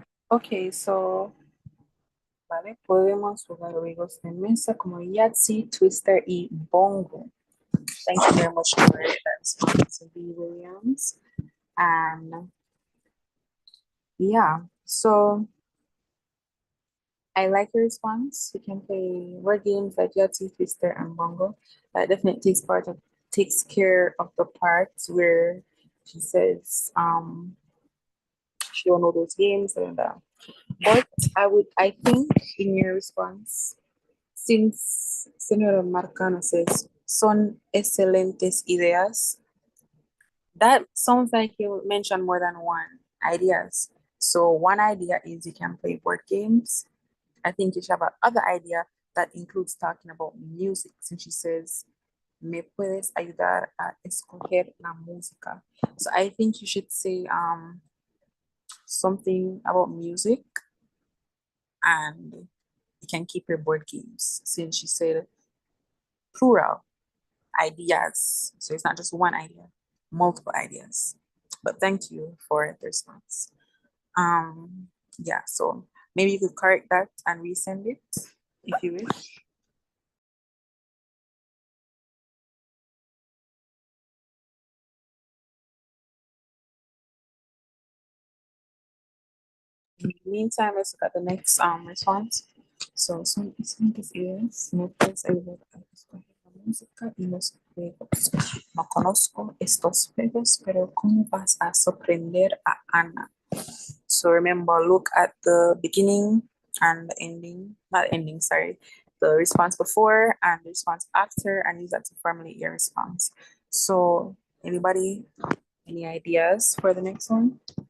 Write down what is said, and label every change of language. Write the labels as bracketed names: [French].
[Spanish] Okay, so vale, podemos jugar juegos de mesa como Yahtzee, Twister y Bongo. [English] Thank you very much for that response, B. Williams. And yeah, so I like your response. We can play word games like Yahtzee, Twister, and Bongo. That definitely takes care of the parts where she says she don't know those games and but I think in your response, since Senora Marcano says [Spanish] son excelentes ideas, [English] that sounds like you mentioned more than one ideas. So one idea is you can play board games. I think you should have another idea that includes talking about music, since she says [Spanish] me puedes ayudar a escoger la música. [English] So I think you should say something about music, and you can keep your board games since you said plural ideas. So it's not just one idea, multiple ideas. But thank you for the response. Yeah, so maybe you could correct that and resend it if you wish. In the meantime, let's look at the next response. [Spanish] So son es no puedes ayudar a escoger la música y los juegos. No conozco estos juegos, pero ¿cómo vas a sorprender a Ana? [English] So remember, look at the beginning and the ending, not ending, sorry, the response before and the response after, and use that to formulate your response. So anybody, any ideas for the next one?